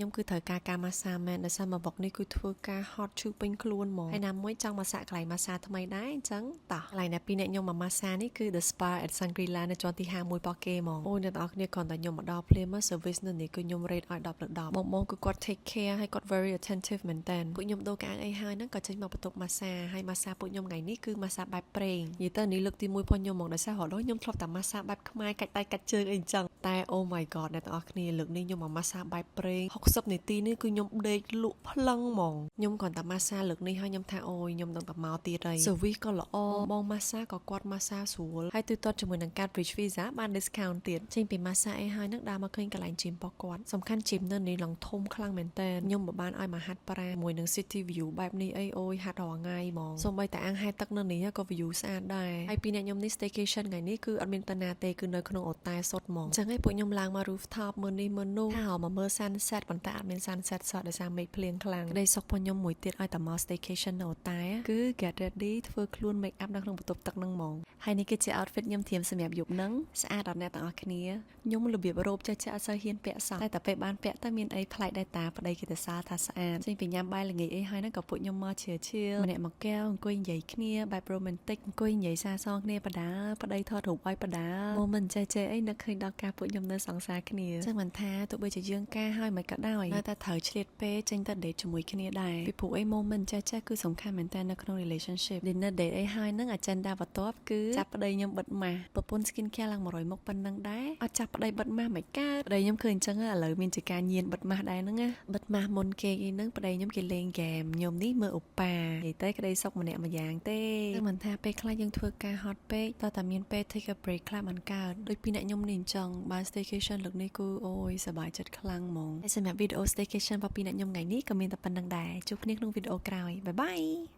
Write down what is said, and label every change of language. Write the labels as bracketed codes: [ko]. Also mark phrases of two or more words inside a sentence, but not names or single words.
[km] ខ្ញុំគឺត្រូវការម៉ាស្សាមែនដោយសារមកបុកនេះគឺធ្វើការហត់ឈឺពេញខ្លួនហ្មងហើយណាមួយចង់មកសាក់កន្លែងម៉ាស្សាថ្មីដែរអញ្ចឹងតោះកន្លែងដែលពីអ្នកខ្ញុំមកម៉ាស្សានេះគឺ The Spa at Shangri-La នៅជាន់ទី51របស់គេហ្មងអូអ្នកនរគ្នាគ្រាន់តែខ្ញុំមកដល់ភ្លាម service នៅនេះគឺខ្ញុំ rate ឲ្យ10លើ10បងគឺគាត់ [en] take care [km] ហើយគាត់ [en] very attentive [km] មែនតើពួកខ្ញុំដូរកាអីហើយហ្នឹងក៏ចេញមកបន្ទប់ម៉ាស្សាហើយម៉ាស្សាពួកខ្ញុំថ្ងៃនេះគឺម៉ាស្សាបែបប្រេងនិយាយទៅនេះលើកទី1របស់ខ្ញុំមកដោយសាររហូតខ្ញុំធ្លាប់តែម៉ាស្សាបែបខ្មែរកាច់ដៃកាច់ជើងអីអញ្ចឹងតែ [en] oh my god [km] អ្នកទាំងអស់គ្នាលើកនេះខ្ញុំមកម៉ាស្សាបែប ប្រេង60នាទីនេះគឺខ្ញុំដេកលក់ផ្លឹងហ្មងខ្ញុំគ្រាន់តែម៉ាស្សាលើកនេះហើយខ្ញុំថាអូយខ្ញុំនឹងតែមកទៀតហើយ service ក៏ល្អបងម៉ាស្សាក៏គាត់ម៉ាស្សាស្រួលហើយទូទាត់ជាមួយនឹងកាត bridge visa បាន discount ទៀតចេញពីម៉ាស្សាអីហើយហ្នឹងដើរមកឃើញកន្លែង gym របស់គាត់សំខាន់ gym នៅនេះឡើងធំខ្លាំងមែនតើខ្ញុំមិនបានឲ្យមកហាត់ប្រាមួយនឹង [en] city view [km] បែបនេះអីអូយហាត់រាល់ថ្ងៃហ្មងសូម្បីតែអាងហែលទឹកនៅនេះ ក៏ view ស្អាតដែរហើយពីអ្នកខ្ញុំនេះ staycation ថ្ងៃនេះគឺអត់មានតាណាទេគឺនៅក្នុងអូតែសុទ្ធហ្មងអញ្ចឹងហើយពួកខ្ញុំឡើងមក rooftop មើលនេះមើលនោះថាមកមើល sunset ប៉ុន្តែអត់មាន sunset សោះដោយសារមេឃភ្លៀងខ្លាំងក្តីសុខរបស់ខ្ញុំមួយទៀតឲ្យតែមក staycation នៅអូតែគឺ [en] get ready [km] ធ្វើខ្លួន [en] make up [km] នៅក្នុងបន្ទប់ទឹកហ្នឹងហ្មងហើយ នេះគឺជា outfit ខ្ញុំធៀមសម្រាប់យប់ហ្នឹងស្អាតដល់អ្នកទាំងអស់គ្នាខ្ញុំរបៀបរ៉ូបចាស់អត់សូវហ៊ានពាក់សោះតែពេលបានពាក់ទៅមានអីប្លែកដែរតាប្តីគេទៅសារថាស្អាតចេញពីញ៉ាំបាយល្ងាចអីហើយហ្នឹងក៏ពួកខ្ញុំមកឈៀលម្នាក់មកកែវអង្គុយនិយា យគ្នាបែប romantic អង្គុយនិយាយសារសងគ្នាបដាប្តីថតរូបឲ្យបដា moment ចេះអីនឹកឃើញដល់ការពួកខ្ញុំនៅសង្សារគ្នាចឹងមិនថាទោះបីជាយើងការហើយមិនក៏ដោយនៅតែ ត្រូវឆ្លៀតពេលចេញទៅ date ជាមួយគ្នាដែរពីព្រោះអី moment ចេះគឺសំខាន់មែនតើនៅក្នុង relationship [en] dinner date [km] អីហើយហ្នឹង agenda បន្ទាប់គឺចាប់ ប្តីខ្ញុំបិទម៉ាស់ប្រពន្ធ [en] skin care [km] ឡើង100មុខប៉ុណ្ណឹងដែរអត់ចាប់ប្តីបិទម៉ាស់មិនកើតប្តីខ្ញុំឃើញអញ្ចឹងឥឡូវមានជាការញៀនបិទម៉ាស់ដែរហ្នឹងណាបិទម៉ាស់មុនគេអីហ្នឹងប្តីខ្ញុំគេលេងហ្គេមខ្ញុំនេះមើលឧបានិយាយទៅក្តីសុខម្នាក់ម្យ៉ាងទេតែមិនថាពេលខ្លះយើងធ្វើការហត់ពេកតើតាមានពេល [en] take a break [km] ខ្លះមិនកើតដូចពីអ្នកខ្ញុំនេះអញ្ចឹងបាន staycation លើកនេះគឺអូយសប្បាយចិត្តខ្លាំងហ្មងហើយសម្រាប់វីដេអូ staycation របស់ពីអ្នកខ្ញុំថ្ងៃនេះក៏មានតែប៉ុណ្្នឹងដែរជួបគ្នាក្នុងវីដេអូក្រោយបាយបាយ